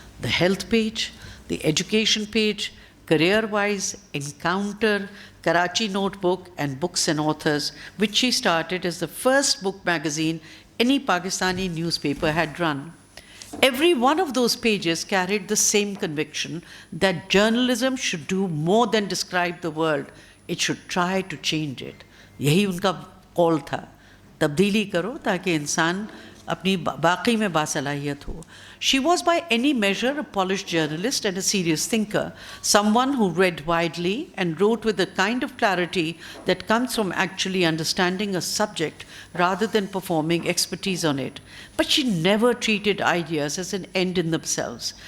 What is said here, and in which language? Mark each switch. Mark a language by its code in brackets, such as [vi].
[en] The health page, the education page, Career-Wise, Encounter, Karachi Notebook, and Books and Authors, which she started as the first book magazine any Pakistani newspaper had run. Every one of those pages carried the same conviction that journalism should do more than describe the world. It should try to change it. [ur] یہی ان کا قول تھا، تبدیلی کرو تاکہ انسان اپنی باقی میں باصلاحیت ہو. [en] She was by any measure a polished journalist and a serious thinker, someone who read widely and wrote with the kind of clarity that comes from actually understanding a subject rather than performing expertise on it. But she never treated ideas as an end in themselves.